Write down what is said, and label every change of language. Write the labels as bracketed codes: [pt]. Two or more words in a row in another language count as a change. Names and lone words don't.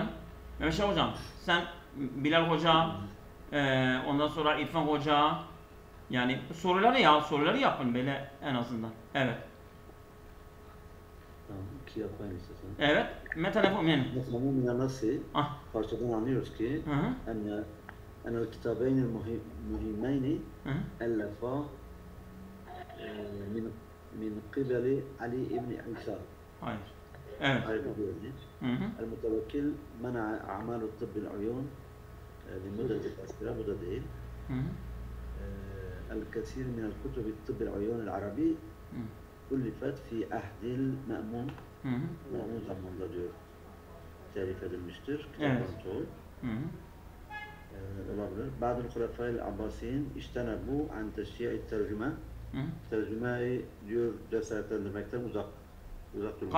[tr] Mehmet hocam, sen Bilal hoca, ondan sonra İrfan hoca, yani soruları yapın böyle en azından. Evet. Tamam, 2 yapayım istersen. Evet. Mesela Mesela bu nasıl? Parçadan anlıyoruz ki [ar] أن الكتابين المهمين ألفا من قبل علي بن عيسى. [tr] Hayır. Evet. [ar] المتوكل منع أعمال الطب العيون لمدة قصيرة، [tr] bu da değil. [ar] الكثير من الكتب الطب العيون العربي ألفت في عهد المأمون. [tr] Ma'mun zamanında diyor telif edilmiştir. Kitapların çoğu. Olabilir. [ar] بعض خلفاء العباسيين اجتنبوا عن تشجيع الترجمة. [tr] Tercümeyi diyor cesaretlendirmekten uzak durmuşlar.